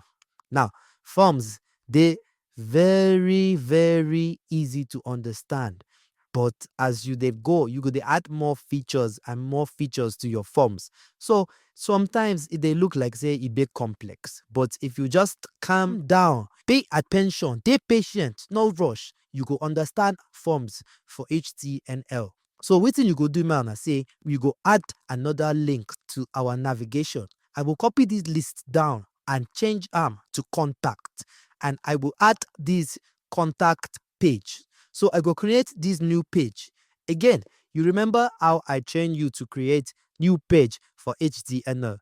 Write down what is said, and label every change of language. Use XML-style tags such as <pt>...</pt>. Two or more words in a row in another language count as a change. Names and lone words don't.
<pcm>Now, forms dey very easy to understand, but as you dey go, you go dey add more features and more features to your forms. So sometimes e dey look like say e dey complex, but if you just calm down, pay attention, dey patient, no rush, you go understand forms for HTML. So wetin you go do now na say we go add another link to our navigation. I will copy this list down and change am to contact, and I will add this contact page. So I go create this new page. Again, you remember how I train you to create new page for HTML.</pcm>